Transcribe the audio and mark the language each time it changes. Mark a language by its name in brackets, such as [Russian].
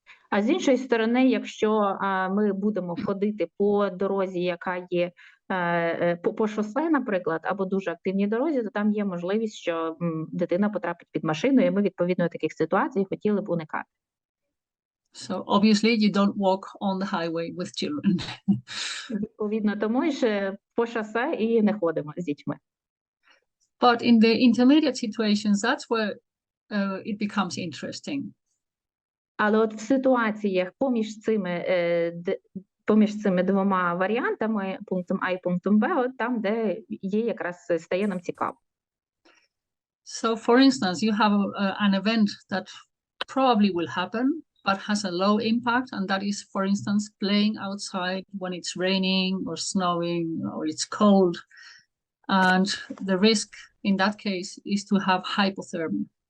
[Ukrainian] А з іншої сторони, якщо ми будемо ходити по дорозі, яка є по шосе, наприклад, або дуже активній дорозі, то там є можливість, що дитина потрапить під машину, і ми, відповідно, таких ситуацій хотіли б уникати. [English] So obviously you don't walk on the highway with children. [Ukrainian] Відповідно, тому ж по шосе і не ходимо з дітьми. [English] But in the intermediate situations, that's where it becomes interesting. [Ukrainian] Але от в ситуаціях поміж цими поміж цими двома варіантами, пунктом А і пунктом Б, от там, де є якраз стає нам цікаво. [English] So, for instance, you have an event that probably will happen, but has a low impact, and that is, for instance, playing outside when it's raining or snowing or it's cold. And the risk in that case is to have hypothermia.